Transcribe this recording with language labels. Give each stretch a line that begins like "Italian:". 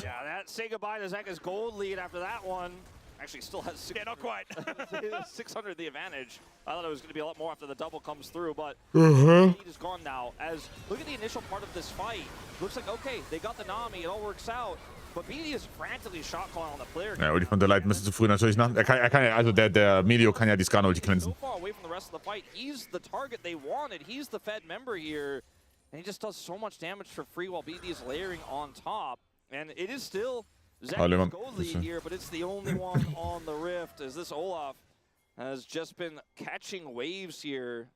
English: Yeah, that say goodbye to Zeka's gold lead after that one. Actually still has 600. Yeah, not quite. 600 the advantage. I thought it was going to be a lot more after the double comes through, but the lead is gone now. As look at the initial part of this fight. Looks like, okay, they got the Nami, it all works out. But BD is frantically shot calling on the player.
German: Ja, Ulti von der Light ein bisschen zu früh natürlich, ne? Er kann ja, also der Medio kann ja die Skarner-Ulti cleansen.
English: So far away from the rest of the fight. He's the target they wanted. He's the Fed member here. And he just does so much damage for free while BD is layering on top. And it is still Zeka's gold lead here, but it's the only one on the Rift as this Olaf has just been catching waves here.